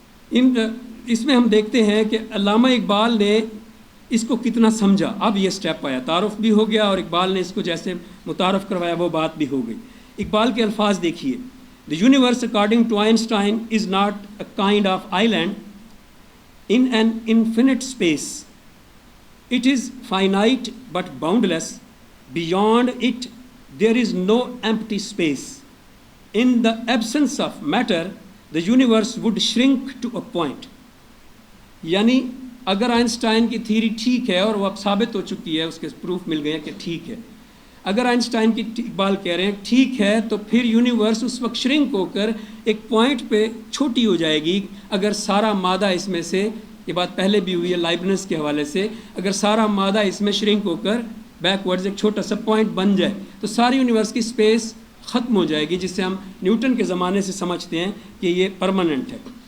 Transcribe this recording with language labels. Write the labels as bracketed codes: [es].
[ur] اس میں ہم دیکھتے ہیں کہ علامہ اقبال نے اس کو کتنا سمجھا۔ اب یہ سٹیپ آیا، تعارف بھی ہو گیا اور اقبال نے اس کو جیسے متعارف کروایا وہ بات بھی ہو گئی۔ اقبال کے الفاظ دیکھیے، [en] The universe according to Einstein is not a kind of island in an infinite space. It is finite but boundless. Beyond it there is no empty space. In the absence of matter, the universe would shrink to a point. [ur] یعنی اگر Einstein کی theory ٹھیک ہے، اور وہ اب ثابت ہو چکی ہے، اس کے پروف مل گئے ہیں کہ ٹھیک ہے، اگر آئنسٹائن کی اقبال کہہ رہے ہیں ٹھیک ہے، تو پھر یونیورس اس وقت شرنک ہو کر ایک پوائنٹ پہ چھوٹی ہو جائے گی اگر سارا مادہ اس میں سے، یہ بات پہلے بھی ہوئی ہے لائبنس کے حوالے سے، اگر سارا مادہ اس میں شرنک ہو کر بیک ورڈز ایک چھوٹا سا پوائنٹ بن جائے تو ساری یونیورس کی اسپیس ختم ہو جائے گی، جس سے ہم نیوٹن کے زمانے سے سمجھتے ہیں کہ یہ پرماننٹ ہے۔